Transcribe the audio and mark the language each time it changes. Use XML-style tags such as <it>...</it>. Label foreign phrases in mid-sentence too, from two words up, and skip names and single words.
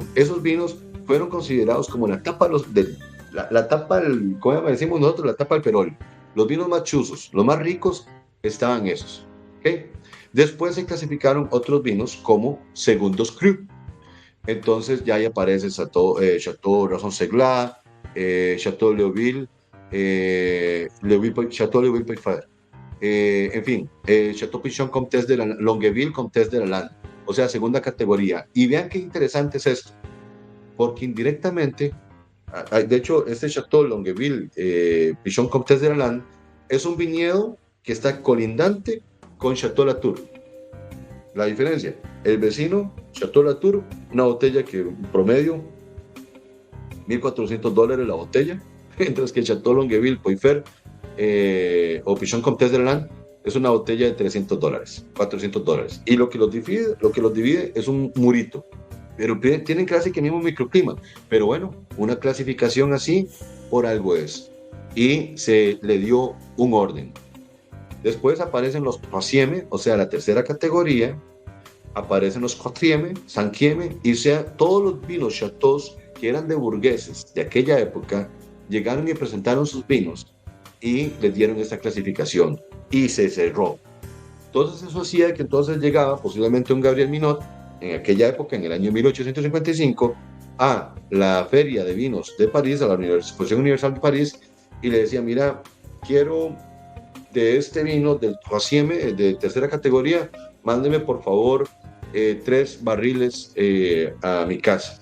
<es>Esos vinos fueron considerados como la tapa, la tapa ¿cómo decimos nosotros? La tapa del perol. Los vinos más chuzos, los más ricos, estaban esos. ¿Okay? Después se clasificaron otros vinos como segundos cru. Entonces ya ahí aparece Chateau Rason Seglas, Chateau Leoville, Chateau Leoville Peyfer. En fin, Chateau Pichon Comtesse de la Longueville, Comtesse de la Lande, o sea, segunda categoría. Y vean qué interesante es esto, porque indirectamente, de hecho, este Chateau Longueville, Pichon Comtesse de la Lande, es un viñedo que está colindante con Chateau Latour. La diferencia, el vecino, Chateau Latour, una botella que promedio $1,400 la botella, mientras que Chateau Longueville Peyfer o Pichon Comtesse de la Lande es una botella de $300, $400. Y lo que los divide es un murito. Pero tienen casi que el mismo microclima. Pero bueno, una clasificación así por algo es. Y se le dio un orden. Después aparecen los troisième, o sea, la tercera categoría. Aparecen los</es> <fr>quatrième, cinquième,</fr> <es>y sea, todos los vinos chateaux que eran de burgueses de aquella época llegaron y presentaron sus vinos y les dieron esta clasificación y se cerró. Entonces eso hacía que entonces llegaba posiblemente un Gabriel Minot en aquella época, en el año 1855, a la Feria de Vinos de París, a la Exposición Universal de París, y le decía, mira, quiero de este vino del troisième, de tercera categoría, mándeme por favor 3 barriles a mi casa.</es>